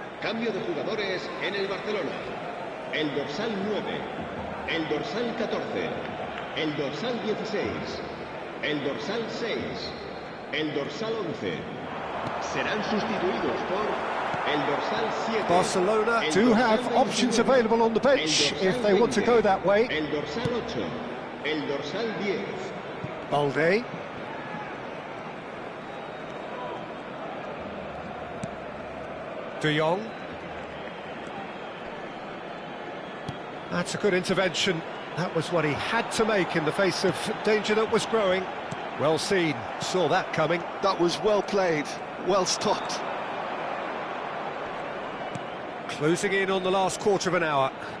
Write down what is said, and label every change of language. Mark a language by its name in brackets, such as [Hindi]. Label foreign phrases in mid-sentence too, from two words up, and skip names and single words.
[Spanish] Cambio de jugadores en el Barcelona. El dorsal 9, el dorsal 14, el dorsal 16, el dorsal 6, el dorsal 11. Serán sustituidos por el dorsal 7. [English] Barcelona do have options available on the bench if they want to go that way. [Spanish] El dorsal 8, el dorsal 10. Balde. De Jong. [English] That's a good intervention. That was what he had to make in the face of danger that was growing. Well seen, saw that coming. That was well played, well stopped. Closing in on the last quarter of an hour.